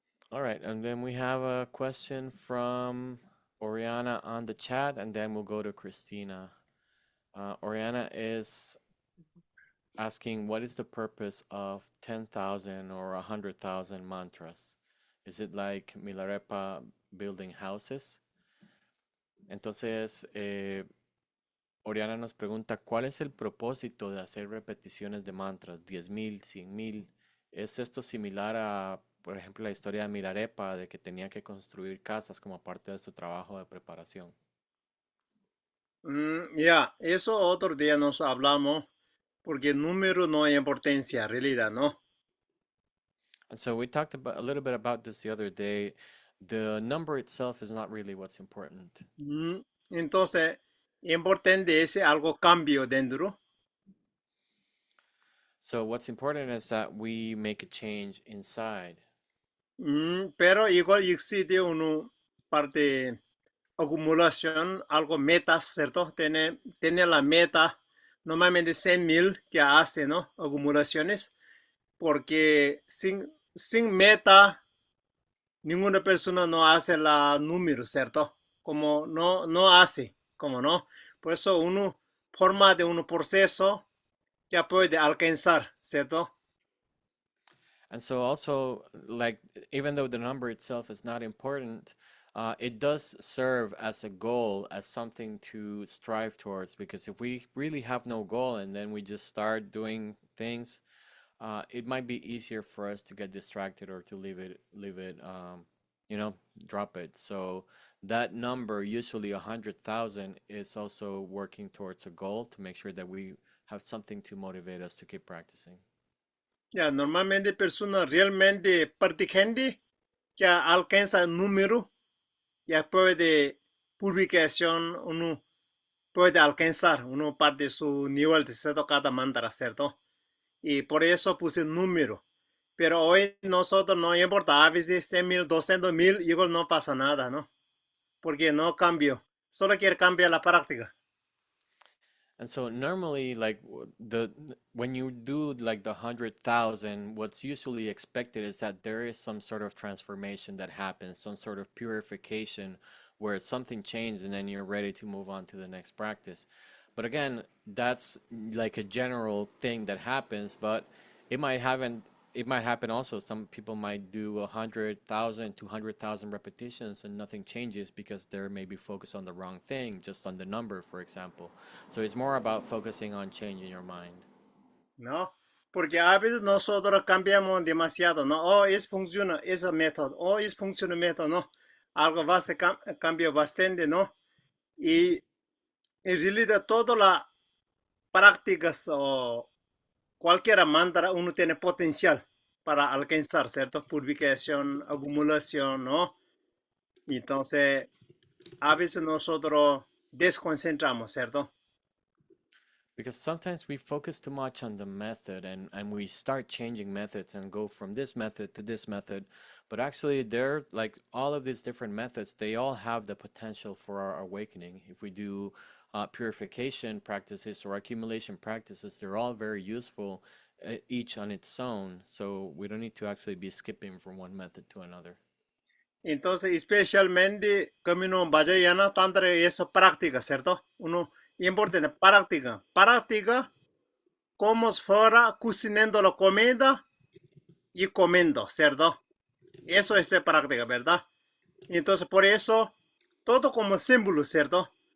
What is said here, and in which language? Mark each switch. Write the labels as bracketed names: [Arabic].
[English] All right, and then we have a question from Oriana on the chat, and then we'll go to Christina. Oriana is asking, what is the purpose of 10,000 or 100,000 mantras? Is it like Milarepa building houses? [Spanish] Entonces, Oriana nos pregunta, ¿cuál es el propósito de hacer repeticiones de mantras? 10,000, 100,000. ¿Es esto similar a, por ejemplo, la historia de Milarepa, de que tenía que construir casas como parte de su trabajo de preparación? Ya, eso otro día nos hablamos, porque el número no hay importancia, en realidad, ¿no? [English] And so we talked about a little bit about this the other day. The number itself is not really what's important. [Spanish] Entonces, importante es algo cambio dentro. [English] So what's important is that we make a change inside. [Spanish] Pero igual existe una parte acumulación, algo metas, ¿cierto? Tiene la meta, normalmente 100,000 que hace, ¿no? Acumulaciones, porque sin meta, ninguna persona no hace la número, ¿cierto? Como no hace, como no. Por eso uno forma de un proceso ya puede alcanzar, ¿cierto? [English] And so also, like, even though the number itself is not important, it does serve as a goal, as something to strive towards. Because if we really have no goal and then we just start doing things, it might be easier for us to get distracted or to leave it, drop it. So that number, usually 100,000, is also working towards a goal to make sure that we have something to motivate us to keep practicing. [Spanish] Ya, normalmente personas realmente practicando ya alcanza el número, ya puede publicación, uno puede alcanzar, uno parte su nivel de cierto cada mantra, ¿cierto? Y por eso puse número. Pero hoy nosotros no importa, a veces 100,000, 200,000, igual no pasa nada, ¿no? Porque no cambio, solo quiere cambiar la práctica. [English] And so normally, like when you do like the 100,000, what's usually expected is that there is some sort of transformation that happens, some sort of purification where something changed and then you're ready to move on to the next practice. But again, that's like a general thing that happens, but it might happen it might happen also. Some people might do 100,000, 200,000 repetitions and nothing changes because they're maybe focused on the wrong thing, just on the number, for example. So it's more about focusing on changing your mind. [Spanish] ¿No? Porque a veces nosotros cambiamos demasiado, ¿no? Oh, es funciona ese método, oh, es funciona el método, ¿no? Algo va a ser cambio bastante, ¿no? Y en realidad todas las prácticas o cualquier mantra uno tiene potencial para alcanzar, ¿cierto? Purificación, acumulación, ¿no? Entonces, a veces nosotros desconcentramos, ¿cierto? [English] Because sometimes we focus too much on the method and we start changing methods and go from this method to this method. But actually, they're like all of these different methods, they all have the potential for our awakening. If we do purification practices or accumulation practices, they're all very useful, each on its own. So we don't need to actually be skipping from one method to another. [Spanish] Entonces, especialmente Camino Vajrayana, tantra eso práctica, ¿cierto? Uno importante, práctica. Práctica como si fuera cocinando la comida y comiendo, ¿cierto? Eso es práctica, ¿verdad? Entonces, por eso, todo como símbolo, ¿cierto?